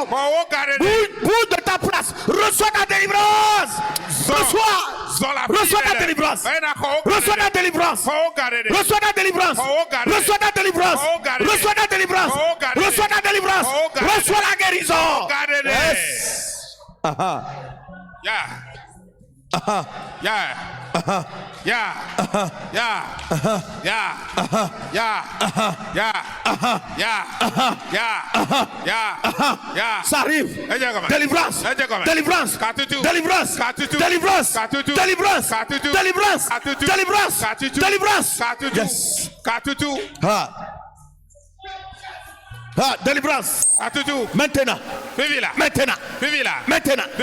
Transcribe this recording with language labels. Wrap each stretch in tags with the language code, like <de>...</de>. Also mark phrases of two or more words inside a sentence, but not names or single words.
<fr>Bouge de ta place. Reçois ta délivrance. Reçois ta délivrance. Reçois ta délivrance. Reçois ta délivrance. Reçois ta délivrance. Reçois ta délivrance. Reçois ta délivrance. Reçois la guérison.</fr> <en>Yes. Yeah. Yeah. Yeah. Yeah. Yeah. Yeah. Yeah. Yeah. Yeah. Yeah.</en> <fr>Ça arrive. Délivrance. Délivrance. Délivrance. Délivrance. Délivrance. Délivrance. Délivrance. Délivrance. Yes. Délivrance. Maintenant. Maintenant. Maintenant.</fr>